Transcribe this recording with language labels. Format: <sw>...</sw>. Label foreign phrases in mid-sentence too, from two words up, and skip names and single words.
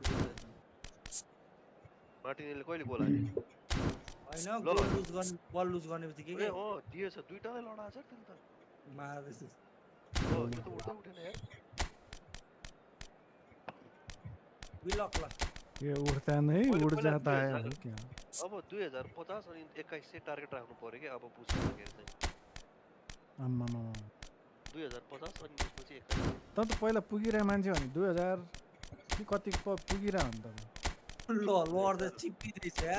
<ne>मार्टिनेलले कहिले गोल हाल्यो होइन गोल लुज गर्ने बल लुज गर्ने बित्तिकै ए दिएछ दुईटालाई लडाएको छ त्यसले त मार्दैछ यो त उठ्दै उठेन यार बिलक ल</ne> <hi>ये उठता नहीं उड़ जाता है क्या</hi> <ne>अब 2050 अनि 2100 टार्गेट राख्नु पर्यो कि अब पुस्दाखेरि चाहिँ आम्मामा 2050 अनि त्यसपछि 21 त पहिला पुगिरहे मान्छे भने 2000 कि कति पुगिरह नि त ल लड्दै चिप्पिदैछ यार</ne>